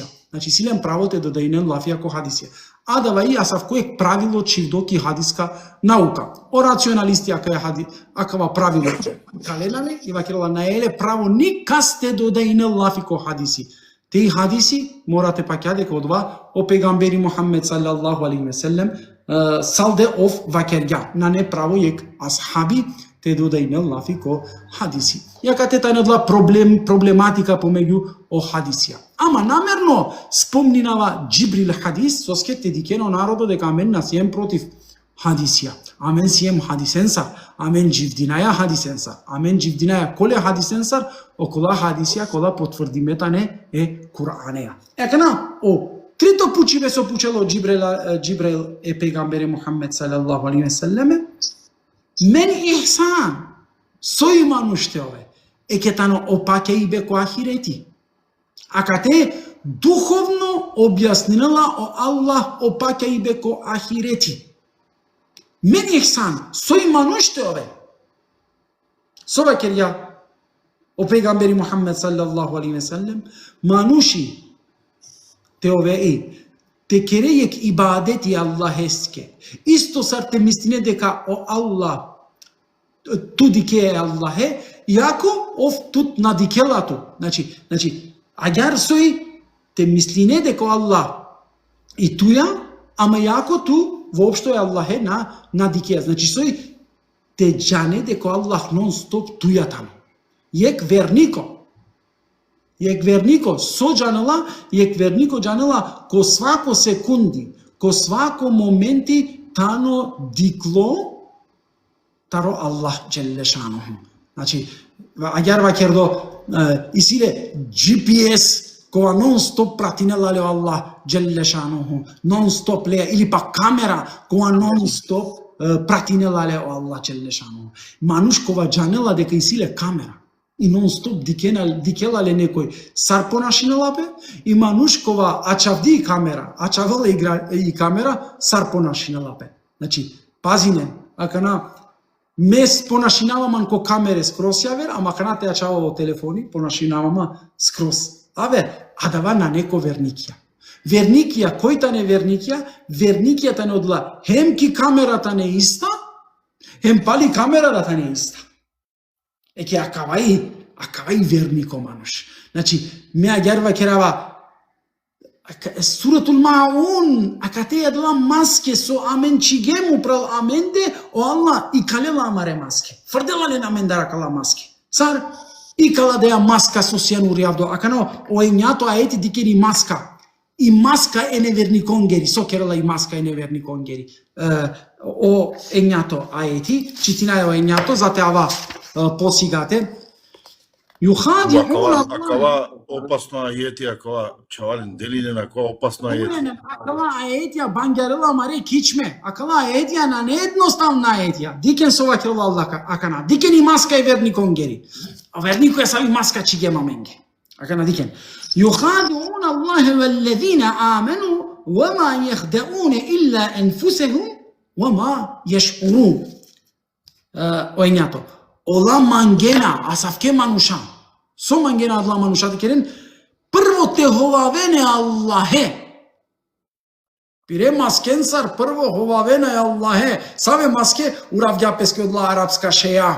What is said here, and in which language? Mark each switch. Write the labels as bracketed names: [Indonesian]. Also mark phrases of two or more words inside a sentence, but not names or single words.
[Romany] Значи силен право те додаинен лафија ко хадисија. Адава и асав кој правило чивдоки хадиска наука. О рационалисти акава правило каленаме и вакирала наеле право никасте додаине лафи ко хадиси. Теи хадиси морате пакја дека одва о пегамбери Мухаммед [Arabic] صلى الله عليه وسلم [Romany] салде оф вакерга. На не право јек асхаби те додаине лафи ко хадиси. Јака те тајнодла проблематика помеѓу о хадисија. Ама намерно спомнинава Джибрил хадис, соске те дикено народо дека амен насием против хадисија. Амен сием хадисенсар, амен дживдинаја хадисенсар, амен дживдинаја коле хадисенсар, окола хадисија кола потврдиметане е Куранеја. Екана, о трито пучиве со пучело Джибрил е пегамбере Мухаммед [Arabic] صلى الله عليه وسلم, من إحسان, [Romany] сој мануштеове, е кетано опаке и беко ахирети. А кате духовно објаснила о Аллах опаке и беко ахирети. [Arabic] من إحسان, [Romany] сој мануштеове, сова керја о пегамбери Мухаммед [Arabic] صلى الله عليه وسلم, [Romany] мануши те ове те керејек ибадети Аллах еске. Исто сар те мислине дека о Аллах туди ке е Аллахе, иако ов тут надикелато. Значи, агар сој те мислине дека Аллах и туја, ама иако ту воопшто е Аллахе на дикеја. Значи сој те джане дека Аллах нон стоп туја таму. Јек вернико со джанела, јек вернико джанела ко свако секунди, ко свако моменти тано дикло таро Аллах [Arabic] جل شأنه. [Romany] Значи, агар вакердо исиле GPS која нон-стоп пратинела ле Аллах [Arabic] جل شأنه, [Romany] нон-стоп ле, или па камера која нон-стоп пратинела ле Аллах [Arabic] جل شأنه. [Romany] Мануш кова джанела дека исиле камера и нон-стоп дикела ле некој сар понашинела бе, и мануш кова ачавди камера, ачавела и камера сар понашинела бе. Значи, пазине, акана Мес понашинаваман ко камере скрос јавер, ама канате ја чава во телефони, понашинавама скрос. Адава на неко верникија. Верникија, којта не верникија, верникијата не одла, хем ки камерата не иста, хем пали камерата не иста. Еке, акавај вернико мануш. Значи, меа герва керава, Суратул Маун, акате јадла маске со амен чигему прал аменде, о Аллах и калела амаре маске. Фрдела не намендара кала маске. Сар, и кала деја маска со сјану риавдо, акано, о ењато аети дикери маска. И маска е неверникон гери, со керела и маска е неверникон гери. О ењато аети, читина е о ењато, зате ава посигате. Акава опасно ајети, акава чавалин делине на акава опасно ајети. Акава аетија бангерела маре кичме. Акава аетија на неедноставна аетија. Дикен со вакел Аллака, акана. Дикен и маска е верникон гери. А вернико е сави маска чигема менге. Акана дикен. [Arabic] يخادعون الله والذين آمنوا وما يخدعون إلا أنفسهم وما يشعرون. [Romany] Ојњато. Ола мангена, асавке мануша. Со мангена адла мануша керен. Прво те ховавене Аллахе. Пире маскенсар прво ховавене Аллахе. Саве маске уравѓа песке одла арапска шеја.